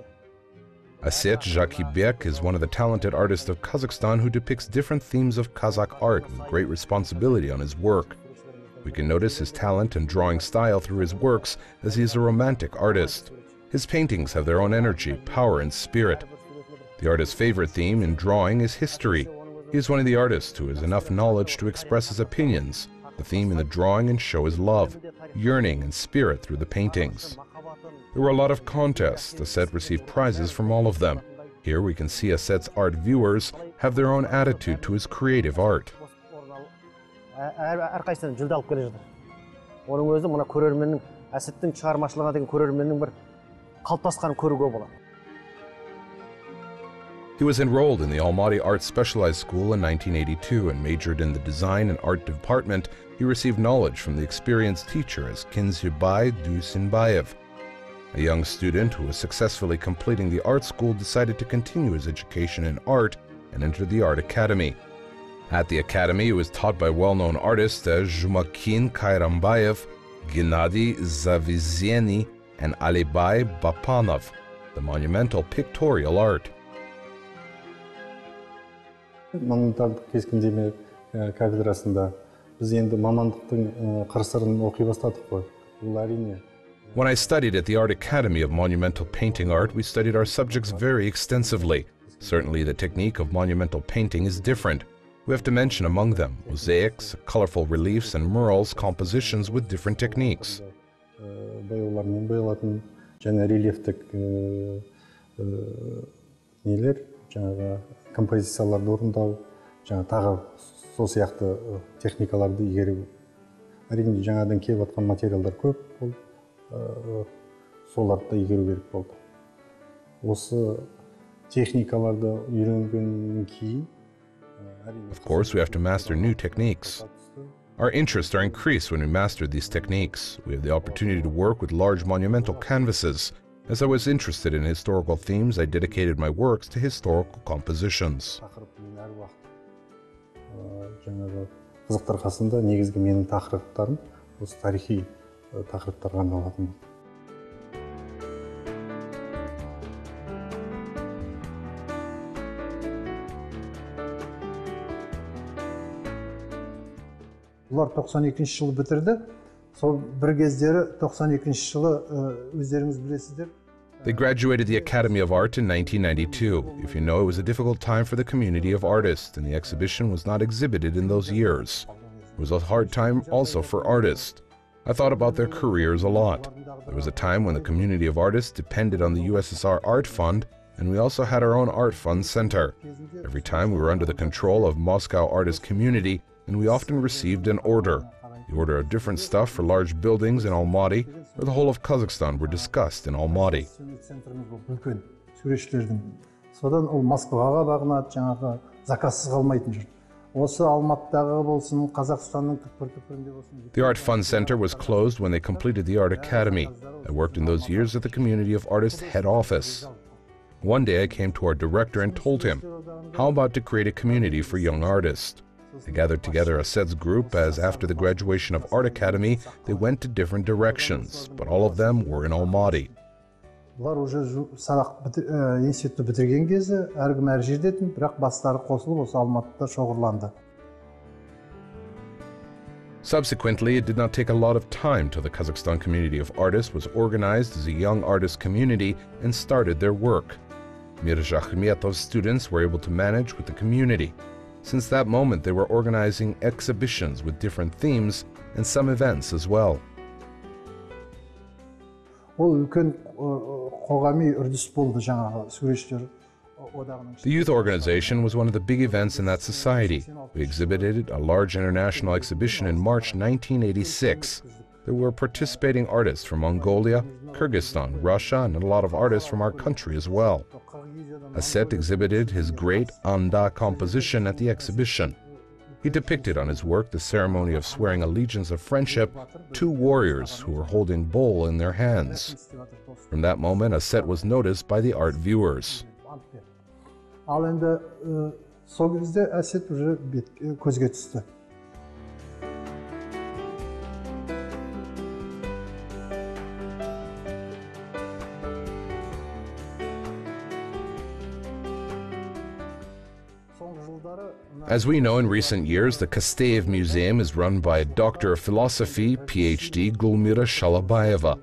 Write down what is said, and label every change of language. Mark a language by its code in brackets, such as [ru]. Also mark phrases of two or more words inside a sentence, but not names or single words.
[en] Aset Jakibek is one of the talented artists of Kazakhstan who depicts different themes of Kazakh art with great responsibility on his work. We can notice his talent and drawing style through his works as he is a romantic artist. His paintings have their own energy, power, and spirit. The artist's favorite theme in drawing is history. He is one of the artists who has enough knowledge to express his opinions, the theme in the drawing, and show his love, yearning, and spirit through the paintings. There were a lot of contests. Aset received prizes from all of them. Here we can see Aset's art viewers have their own attitude to his creative art. [kk] Әрқайсынан жүлде алып келе жатыр. Оның өзі мына көрерменнің, Әсеттің шығармашылығына деген көрерменнің бір қалыптасқанын көруге болады. [en] He was enrolled in the Almaty Art Specialized School in 1982 and majored in the Design and Art Department. He received knowledge from the experienced teacher as Kinzubay Dusinbayev. A young student who was successfully completing the art school decided to continue his education in art and entered the Art Academy. At the academy, he was taught by well-known artists as Zhumakin Kairambayev, Gennady Zavizieny, and Alibay Bapanov, the monumental pictorial art. [kk] Монументалдық кескіндеме кафедрасында біз енді мамандықтың қыр-сырын оқи бастадық қой. Бұл әрине. [en] When I studied at the Art Academy of Monumental Painting Art, we studied our subjects very extensively. Certainly the technique of monumental painting is different. We have to mention among them mosaics, colorful reliefs, and murals, compositions with different techniques. [kk] Бояулармен боялатын және рельефтік нелер, жаңағы композицияларды орындау, жаңа тағы сол сияқты техникаларды игеру. Әрине жаңадан келіп жатқан материалдар көп болды. Соларды да игеру керек болды. Осы техникаларды үйренгеннен кейін [en] Of course, we have to master new techniques. Our interests are increased when we master these techniques. We have the opportunity to work with large monumental canvases. As I was interested in historical themes, I dedicated my works to historical compositions. [kk] Жаңағы қызықтар қасында негізгі менің тақырыптарым осы тарихи тақырыптарға арналатын. Бұлар 92-ші жылы бітірді. Сол бір кездері 92-ші жылы өздеріңіз білесіздер. [en] They graduated the Academy of Art in 1992. If you know, it was a difficult time for the community of artists, and the exhibition was not exhibited in those years. It was a hard time also for artists. I thought about their careers a lot. There was a time when the community of artists depended on the USSR Art Fund, and we also had our own Art Fund Center. Every time we were under the control of Moscow artist community, and we often received an order. The order of different stuff for large buildings in Almaty or the whole of Kazakhstan were discussed in Almaty. [kk] Содан ол Москваға бағынады, жаңағы заказсыз қалмайтын жұрт. Осы Алматыдағы болсын, Қазақстанның түкпір-түкпірінде болсын. [en] The Art Fund Center was closed when they completed the Art Academy. I worked in those years at the Community of Artists head office. One day I came to our director and told him, how about to create a community for young artists? They gathered together Aset's group as after the graduation of Art Academy, they went to different directions, but all of them were in Almaty. [kk] Бұлар уже сабақ институтты бітірген кезде әркім әр жерде еді, бірақ бастары қосылып осы Алматыда шоғырланды. [en] Subsequently, it did not take a lot of time till the Kazakhstan Community of Artists was organized as a young artist community and started their work. Mirza Akhmetov's students were able to manage with the community. Since that moment, they were organizing exhibitions with different themes and some events as well. [kk] Ол үлкен қоғами үрдіс болды жаңағы суретшілер одағының. [en] The youth organization was one of the big events in that society. We exhibited a large international exhibition in March 1986. There were participating artists from Mongolia, Kyrgyzstan, Russia, and a lot of artists from our country as well. Aset exhibited his great Anda composition at the exhibition. He depicted on his work the ceremony of swearing allegiance of friendship, two warriors who were holding bowl in their hands. From that moment, Aset was noticed by the art viewers. [kk] Ал енді сол кезде әсет уже көзге түсті. [en] As we know, in recent years, the Kasteyev Museum is run by Doctor of Philosophy, PhD Gulmira Shalabayeva.